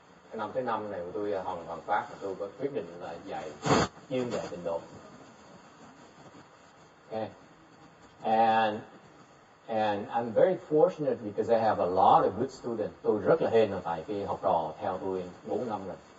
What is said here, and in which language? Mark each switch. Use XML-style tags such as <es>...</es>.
<vi>Cái năm thứ 5 này của tôi hoàn phát, tôi có quyết định là chuyên dạy Tịnh độ.</vi> <en>Okay. And I'm very fortunate because I have a lot of good students.</en> <vi>Tôi rất là hên là tại cái học trò theo tôi 4 năm rồi.</vi>